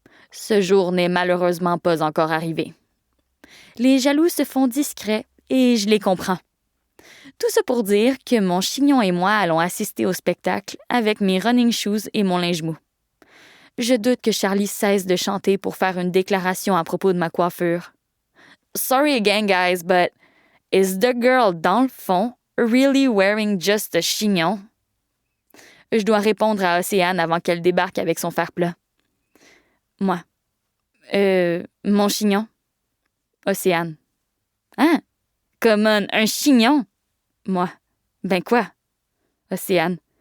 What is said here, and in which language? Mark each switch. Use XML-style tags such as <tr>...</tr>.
<fr>Ce jour n'est malheureusement pas encore arrivé. Les jaloux se font discrets et je les comprends. Tout ça pour dire que mon chignon et moi allons assister au spectacle avec mes running shoes et mon linge mou. Je doute que Charlie cesse de chanter pour faire une déclaration à propos de ma coiffure.</fr> <en>Sorry again, guys, but is the girl</en> <fr>dans le fond</fr> <en>really wearing just a chignon?</en> <fr>Je dois répondre à Océane avant qu'elle débarque avec son fer plat. Moi. Mon chignon. Océane. Hein? Come on, un chignon? Moi. Ben quoi? Océane.</fr>